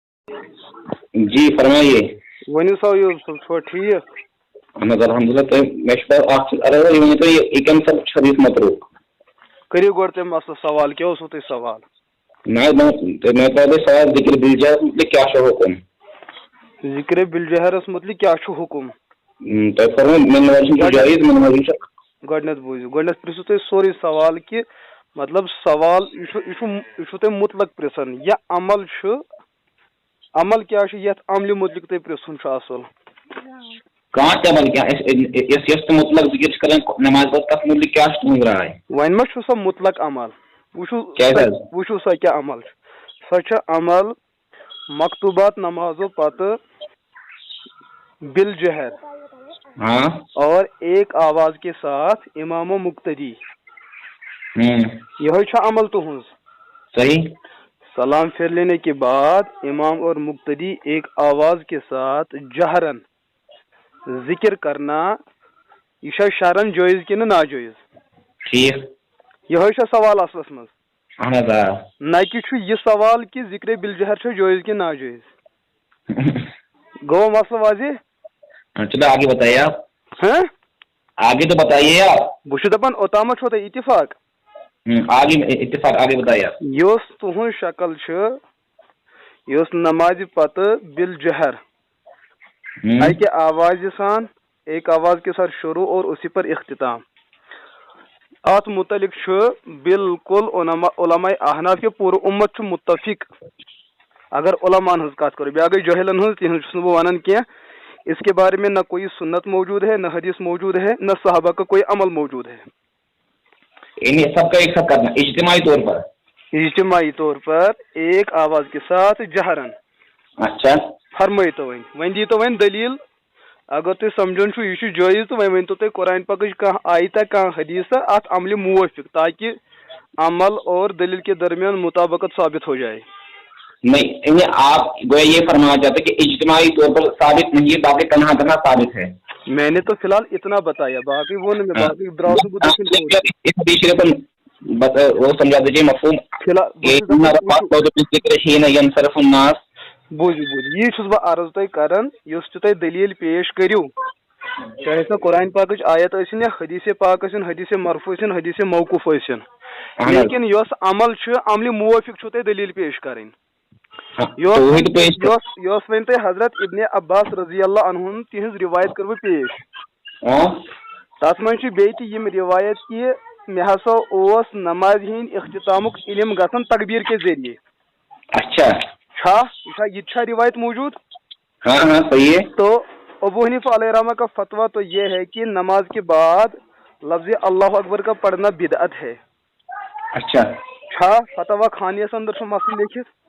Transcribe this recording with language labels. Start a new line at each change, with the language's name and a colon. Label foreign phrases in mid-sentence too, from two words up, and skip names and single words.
Urdu: جی فرمائیے.
Kashmiri: ونیو سا یوسف چھو ٹھیک؟ اہن حظ الحمدللہ. یہ کم سب حدیث متروک کریو گۄڈٕ تمہِ مسلہٕ سوال کیٛاہ اوسوٕ تۄہہِ سوال؟ میں سوال ذکر بالجہر متعلق کیا چھُ حکم؟ ذکر بالجہرس متعلق کیٛاہ چھُ حکم؟ تۄہہِ فرمو گۄڈٕنیتھ بوٗزِو گۄڈٕنیتھ پرژھِو تُہۍ سورُے سوال کہِ مطلب سوال یہِ چھُ تۄہہِ مطلق پرژھان یہِ عمل چھُ عمل کیٛاہ چھُ یتھ عملہِ متعلق تۄہہِ پرژھُن چھُ اصل. کانٛہہ تہِ عمل کینٛہہ یۄس تہِ مطلق ذکر چھِ کران نماز پتہٕ تتھ متعلق کیٛاہ چھُ تُہنٛز راے؟ وۄنۍ ما چھُ سۄ مطلق عمل وٕچھِو سۄ کیٛاہ عمل چھُ سۄ چھِ عمل مکتوبات نمازو پتہٕ بالجہر
Urdu: اور ایک آواز کے ساتھ امام و مقتدی یہ عمل
Kashmiri: تہذ.
Urdu: صحیح. سلام پھیر لینے کے بعد امام اور مقتدی ایک آواز کے ساتھ جہرن ذکر کرنا یہ شرعن جائز کہ ناجائز؟ ٹھیک.
Kashmiri: یہ سوال اصلس مز اہن حظ آ
Urdu: نہ کہ یہ سوال کہ ذکر بالجہر جائز کہ ناجائز.
Kashmiri: گو مسئلہ واضح؟
Urdu: چلو آگے بتائیے آپ. ہاں آگے تو بتائیے آپ.
Kashmiri: بہ دپان اوتامت چھو تۄہہِ اتفاق؟
Urdu: آگے اتفاق آگے بتائیے آپ.
Kashmiri: یۄس تُہنٛز شکل چھِ یۄس نمازِ پتہٕ بالجہر اکہِ آوازِ سان
Urdu: ایک آواز کے ساتھ شروع اور اسی پر اختتام
Kashmiri: ات متعلق چھُ بالکل علماء احناف کے پوٗرٕ اُمت چھُ متفق. اگر علماءن ہٕنٛز کتھ کرو بیٛاکھ گٔے جٲہلن ہٕنٛز تِہنٛز چھُس نہٕ بہٕ ونان کینٛہہ.
Urdu: اس کے بارے میں نہ کوئی سنت موجود ہے نہ حدیث موجود ہے نہ صحابہ کا کوئی عمل موجود ہے. سب کا ایک ساتھ کرنا اجتماعی طور پر ایک آواز کے ساتھ جہرن. اچھا
Kashmiri: فرمٲیو تو وۄنۍ دیٖتو وۄنۍ دلیٖل اگر تُہۍ سمجھان چھُو یہِ چھُ جٲیز تہٕ وۄنۍ ؤنۍتو تُہۍ قرآن پاکٕچ کانٛہہ آیتہ کانٛہہ حدیثہ اتھ عملہِ موافق
Urdu: تاکہ عمل اور دلیل کے درمیان مطابقت ثابت ہو جائے. نہیں آپ گویا یہ فرمانا چاہتے کہ اجتماعی طور پر ثابت نہیں ہے باقی تنہا تنہا ثابت ہے. میں نے تو فی الحال اتنا بتایا باقی وہ وہ سمجھا دیجیے مفہوم.
Kashmiri: بوٗزِو یی چھُس بہٕ عرض تۄہہِ کران یُس تہِ تۄہہِ دلیٖل پیش کٔرِو چاہے سۄ قرآن پاکٕچ آیت ٲسِن یا حدیث پاک ٲسِن حدیث مرفوع ٲسِن حدیث موقوف ٲسِن لیکن یۄس عمل چھُ عملہِ موافق چھُو تۄہہِ دلیٖل پیش کرٕنۍ. یۄس وۄنۍ تۄہہِ حضرت ابن عباس رضی اللہ عنہُن تِہنٛز روایت کٔر بہٕ پیش. تتھ منٛز چھِ بیٚیہِ تہِ یِم روایت کہِ مےٚ ہسا اوس نمازِ ہِنٛدۍ اختتامُک علم گژھان تقبیر
Urdu: کے ذریعے. اچھا
Kashmiri: یہ چھا روایت موجود؟
Urdu: ہاں صحیح ہے. تو ابو حنیفہ علیہ رحمہ کا فتویٰ تو یہ ہے کہ نماز کے بعد لفظ اللہ اکبر کا پڑھنا بدعت ہے. اچھا
Kashmiri: فتویٰ خانیہ اندر چھو مسئلہ لکھت.